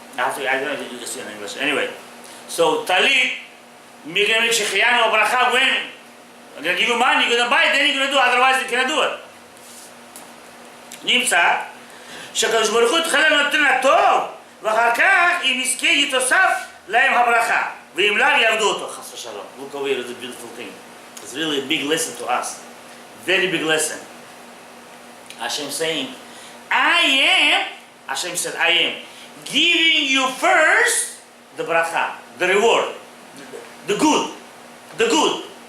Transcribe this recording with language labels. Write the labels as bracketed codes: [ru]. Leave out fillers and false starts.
[en] I don't know if you do this in English. Anyway, so talit, we're going to make shechiyanu or bracha when? I'm going to give you money, you're going to buy it, then you're going to do it, otherwise you cannot do it. [he] נמצא שהקדוש ברוך הוא התחלל נותן הטוב ואחר כך אם יזכה יתוסף להם הברכה ואם לאו יעבדו אותו חס ושלום. [en] Look over here, it's a beautiful thing. It's really a big lesson to us. Very big lesson. Hashem saying, Hashem said, I am giving you first the bracha, the reward, the good.